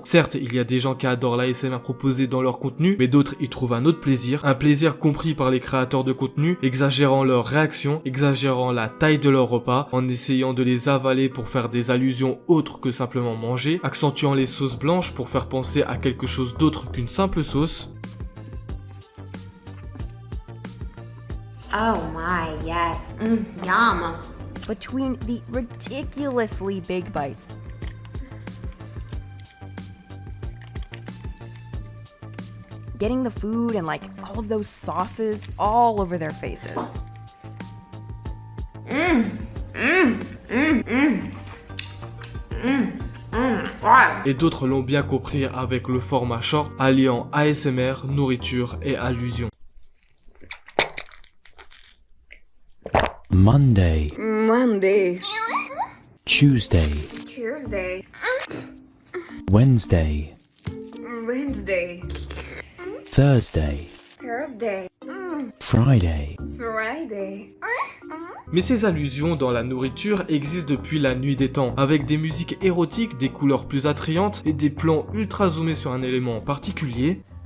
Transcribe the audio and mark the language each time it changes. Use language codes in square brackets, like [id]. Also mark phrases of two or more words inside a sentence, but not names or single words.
[fr] Certes, il y a des gens qui adorent l'ASMR proposé dans leur contenu, mais d'autres y trouvent un autre plaisir. Un plaisir compris par les créateurs de contenu, exagérant leurs réactions, exagérant la taille de leur repas, en essayant de les avaler pour faire des allusions autres que simplement manger, accentuant les sauces blanches pour faire penser à quelque chose d'autre qu'une simple sauce. [en] Oh my, yes. Yum. Between the ridiculously big bites, getting the food and like all of those sauces all over their faces. [fr] Et d'autres l'ont bien compris avec le format short, alliant ASMR, nourriture et allusion. [en] Monday, Monday. Tuesday, Tuesday. Wednesday, Wednesday. Thursday, Thursday. Friday. Friday. [fr] Mais ces allusions dans la nourriture existent depuis la nuit des temps, avec des musiques érotiques, des couleurs plus attrayantes et des plans ultra zoomés sur un élément en particulier.